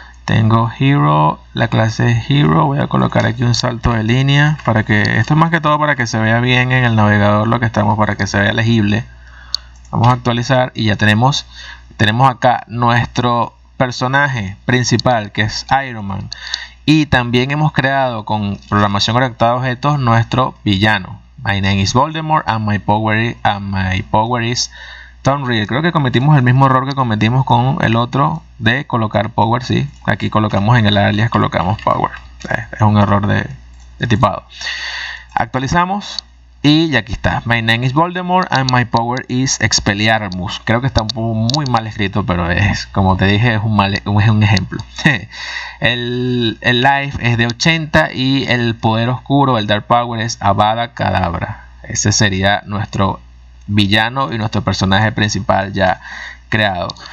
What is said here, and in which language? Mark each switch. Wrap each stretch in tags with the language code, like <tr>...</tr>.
<es>Tengo hero, la clase hero. Voy a colocar aquí un salto de línea para que esto es más que todo para que se vea bien en el navegador lo que estamos, para que se vea legible. Vamos a actualizar y ya tenemos acá nuestro personaje principal, que es Iron Man, y también hemos creado con programación orientada a objetos nuestro villano.</es> <en>My name is Voldemort and my power is Thunreal.</en> <es>Creo que cometimos el mismo error que cometimos con el otro de colocar power. Sí, aquí colocamos en el alias, colocamos power. Es un error de tipado. Actualizamos y aquí está.</es> <en>My name is Voldemort and my power is Expelliarmus.</en> <es>Creo que está muy mal escrito, pero es, como te dije, es un ejemplo. El life es de 80 y el poder oscuro, el</es> <en>dark power,</en> <es>es Avada Kedavra. Ese sería nuestro villano y nuestro personaje principal ya creado.</es>